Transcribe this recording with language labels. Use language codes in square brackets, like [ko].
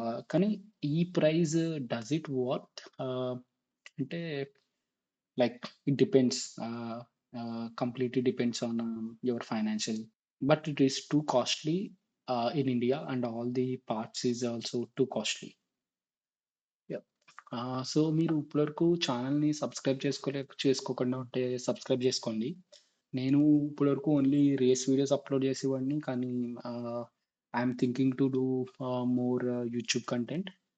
[en] కానీ ఈ price does it worth అంటే like it depends. Completely depends on your financial, but it is too costly in India, and all the parts is also too costly. Yeah. [te] So మీరు ఇప్పటివరకు ఛానల్‌ని చేసుకోకుండా ఉంటే subscribe చేసుకోండి. నేను ఇప్పటివరకు ఓన్లీ రేస్ వీడియోస్ అప్‌లోడ్ చేసేవాడిని. కానీ [en] I'm thinking to do more YouTube content.